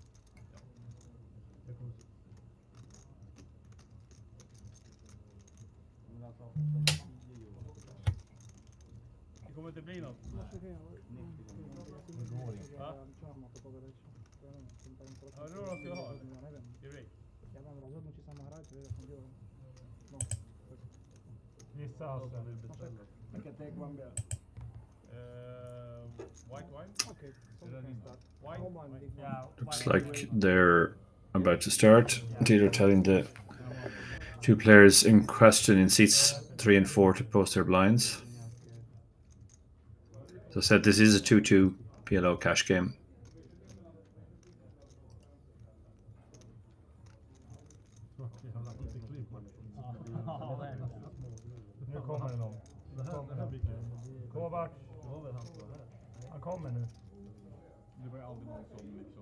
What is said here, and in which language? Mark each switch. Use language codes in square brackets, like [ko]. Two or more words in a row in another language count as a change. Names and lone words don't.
[sv] Det kommer inte bli något. Hörde du vad jag ska ha? I rate. [sk] Ja mám rozhodnúť, či sa má hrať, vieš, som diel. No. [sv] Gissa alltså vill beställa. [en] I can take one beer. White wine? Okay, so we can start. Wine? Home and big one. Yeah, Looks like they're about to start. They're telling the two players in question in seats 3 and 4 to post their blinds. So I said this is a 2-2 PLO cash game. [sv] Nu kommer det någon. Kovac. Han kommer nu. Det var ju aldrig någon som liksom...